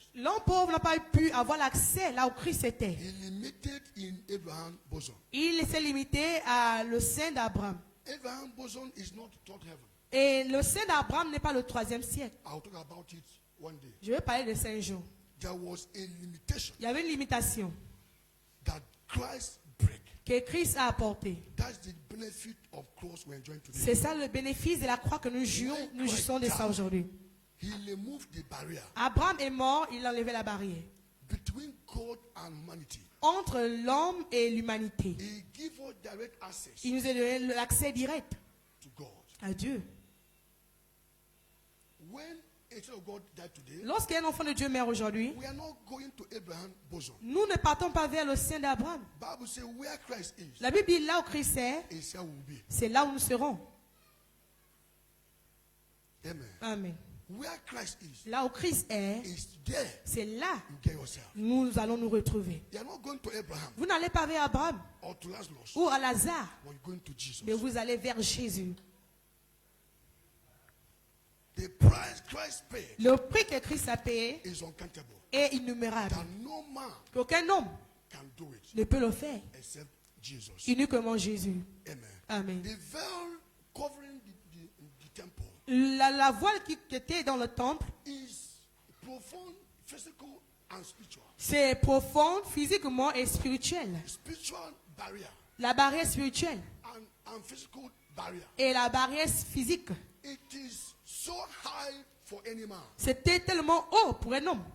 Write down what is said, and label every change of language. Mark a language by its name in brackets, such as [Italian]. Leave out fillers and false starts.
[French] l'homme pauvre n'a pas pu avoir l'accès là où Christ était. [English] He limited in Abraham's bosom. [French] Il s'est limité à le sein d'Abraham. [English] Abraham's bosom is not third heaven. [French] Et le sein d'Abraham n'est pas le 3e siècle. [English] I'll talk about it one day. [French] Je vais parler de 5 jours. [English] There was a limitation [French] Il y avait une limitation [English] that Christ break. [French] que Christ a apportée. [English] That's the benefit of cross we're enjoying today. [French] C'est ça le bénéfice de la croix que nous jouissons de ça aujourd'hui. [English] He removed the barrier [French] Abraham est mort, il a enlevé la barrière [English] between God and humanity. [French] entre l'homme et l'humanité. [English] He gave us direct access [French] Il nous a donné l'accès direct [English] to God. [French] à Dieu. [English] When a child of God died today, [French] Lorsqu'un enfant de Dieu meurt aujourd'hui, [English] we are not going to Abraham's bosom. [French] nous ne partons pas vers le sein d'Abraham. [English] Bible says where Christ is, [French] La Bible dit là où Christ est, [English] is where we will be. [French] c'est là où nous serons. Amen. Amen. [English] Where Christ is [French] Là où Christ est, [English] there [French] c'est là [English] you get yourself. [French] où nous allons nous retrouver. [English] You are not going to Abraham [French] Vous n'allez pas vers Abraham [English] or to Lazarus, [French] ou à Lazare, [English] but you're going to Jesus. [French] mais vous allez vers Jésus. [English] The price Christ paid [French] Le prix que Christ a payé [English] is uncountable. [French] est innombrable. [English] That no man [French] Aucun homme [English] can do it [French] ne peut le faire, [English] except Jesus. [French] uniquement Jésus. Amen. Amen. [English] The veil covering the temple [French] La voile qui était dans le temple, [English] is profound, physical, and spiritual. [French] c'est profond, physiquement et spirituel. [English] Spiritual barrier [French] La barrière spirituelle [English] and physical barrier. [French] et la barrière physique. [English] It is so high for any man [French] C'était tellement haut pour un homme